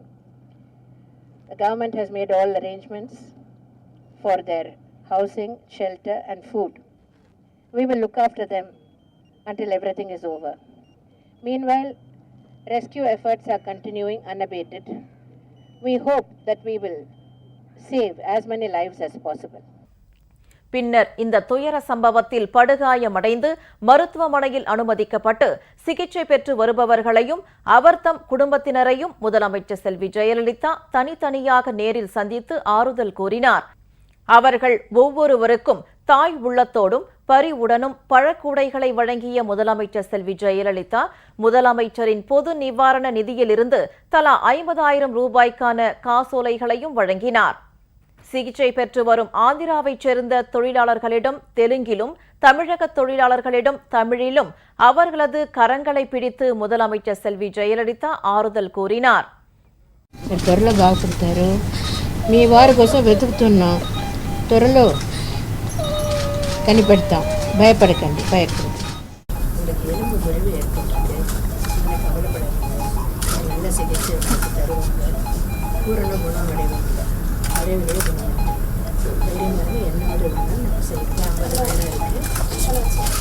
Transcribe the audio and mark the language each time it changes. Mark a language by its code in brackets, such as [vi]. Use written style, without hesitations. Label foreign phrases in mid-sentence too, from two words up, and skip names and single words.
[en] The government has made all arrangements for their housing, shelter and food. We will look after them until everything is over. Meanwhile, rescue efforts are continuing unabated. We hope that we will save as many lives as possible. [ta] பின்னர் இந்த துயர சம்பவத்தில் படுகாயமடைந்து மருத்துவமனையில் அனுமதிக்கப்பட்டு சிகிச்சை பெற்று வருபவர்களையும் அவர்தம் குடும்பத்தினரையும் முதலமைச்சர் செல்வி ஜெயலலிதா தனித்தனியாக நேரில் சந்தித்து ஆறுதல் கூறினார். அவர்கள் ஒவ்வொருவருக்கும் தாய் உள்ளத்தோடும் பரிவுடனும் பழக்கூடைகளை வழங்கிய முதலமைச்சர் செல்வி ஜெயலலிதா முதலமைச்சரின் பொது நிவாரண நிதியிலிருந்து தலா 50,000 ரூபாய்க்கான காசோலைகளையும் வழங்கினார். சிகிச்சை பெற்று வரும் ஆந்திராவைச் சேர்ந்த தொழிலாளர்களிடம் தெலுங்கிலும் தமிழக தொழிலாளர்களிடம் தமிழிலும் அவர்களது கரங்களை பிடித்து முதலமைச்சர் செல்வி ஜெயலலிதா ஆறுதல் கூறினார். [te] త్వరలో బాగుపడతారు, మీ వారి కోసం వెతుకుతున్నాం, త్వరలో కనిపెడతాం, భయపడకండి. [ta] எலும்பு முறிவு ஏற்பட்டது, கவலைப்படாதீங்க, நல்ல சிகிச்சை தருவாங்க, பூரண குணம் அடைவாங்க, அடைவுகளை குணம் தைரியமாக என்ன மாதிரி வேணாலும் இருக்கு, 50 வெள்ளம் இருக்குது.